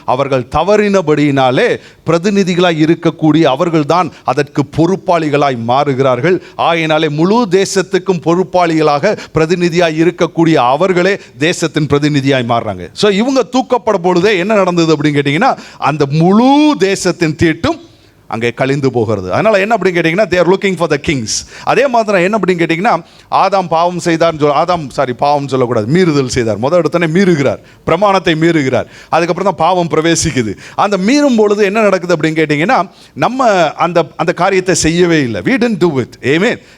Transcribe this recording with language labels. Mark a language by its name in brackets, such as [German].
[Tamil] அவர்கள் தவறினபடியினாலே பிரதிநிதிகளாய் இருக்கக்கூடிய அவர்கள் தான் அதற்கு பொறுப்பாளிகளாய் மாறுகிறார்கள். ஆகையினாலே முழு தேசத்துக்கும் பொறுப்பாளிகளாக பிரதிநிதியாய் இருக்கக்கூடிய அவர்களே தேசத்தின் பிரதிநிதியாய் மாறுறாங்க. ஸோ இவங்க தூக்கப்படும் பொழுதே என்ன நடந்தது அப்படின்னு கேட்டிங்கன்னா, அந்த முழு தேசத்தின் தீட்டும் அங்கே கழிந்து போகிறது. அதனால் என்ன அப்படின்னு கேட்டிங்கன்னா, [English] they are looking for the kings. [Tamil] அதே மாதிரி என்ன அப்படின்னு கேட்டிங்கன்னா, ஆதாம் பாவம் செய்தார், பாவம் சொல்லக்கூடாது, மீறுதல் செய்தார். முதல் இடத்துல மீறுகிறார், பிரமாணத்தை மீறுகிறார். அதுக்கப்புறம் தான் பாவம் பிரவேசிக்குது. அந்த மீறும் பொழுது என்ன நடக்குது அப்படின்னு கேட்டிங்கன்னா, நம்ம அந்த காரியத்தை செய்யவே இல்லை. [English] we didn't do it. [Tamil] Amen.